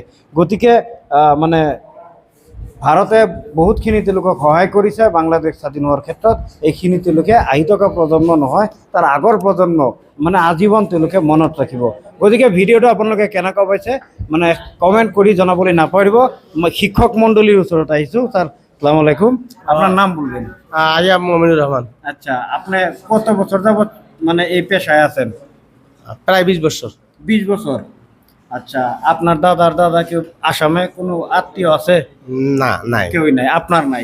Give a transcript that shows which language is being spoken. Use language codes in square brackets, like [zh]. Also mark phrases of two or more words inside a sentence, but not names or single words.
[as] গতিকে মানে ভাৰতে বহুতখিনি তেওঁলোকক সহায় কৰিছে বাংলাদেশ স্বাধীন হোৱাৰ ক্ষেত্ৰত। এইখিনি তেওঁলোকে আহি থকা প্ৰজন্ম নহয়, তাৰ আগৰ প্ৰজন্ম মানে আজীৱন তেওঁলোকে মনত ৰাখিব। গতিকে ভিডিঅ'টো আপোনালোকে কেনেকুৱা পাইছে মানে কমেণ্ট কৰি জনাবলৈ নাপাহৰিব। মই শিক্ষক মণ্ডলীৰ ওচৰত আহিছোঁ। [bn] স্যার, [ar] السلام عليكم, [bn] আপনার নাম বলবেন? [en] I am মমিনুর রহমান। [bn] আচ্ছা, আপনি কত বছর যাবত মানে এই পেশায় আছেন? প্রায় 20 বছর। 20 বছর। আচ্ছা, আপনার দাদার দাদা কেউ আসামে কোনো আত্মীয় আছে? না, নাই। কেউই নাই, আপনার নাই?